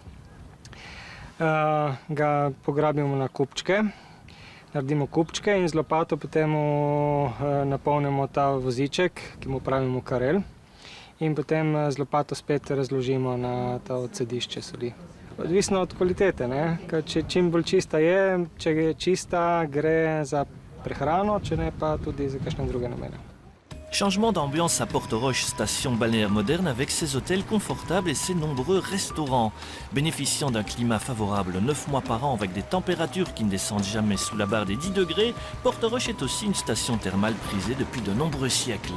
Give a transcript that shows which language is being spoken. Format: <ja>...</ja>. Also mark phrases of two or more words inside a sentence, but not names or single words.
<sl>Ga pograbimo na kupčke, naredimo kupčke in z lopato potem napolnimo ta voziček, ki mu pravimo karel. In potem z lopato spet razložimo na to odsedišče soli. Odvisno od kvalitete, če čim bolj čista je, če je čista, gre za prehrano, če ne pa tudi za kakšne druge namene.</sl> <fr>Changement d'ambiance à Portorož, station balnéaire moderne avec ses hôtels confortables et ses nombreux restaurants. Bénéficiant d'un climat favorable 9 mois par an avec des températures qui ne descendent jamais sous la barre des 10 degrés, Portorož est aussi une station thermale prisée depuis de nombreux siècles.</fr>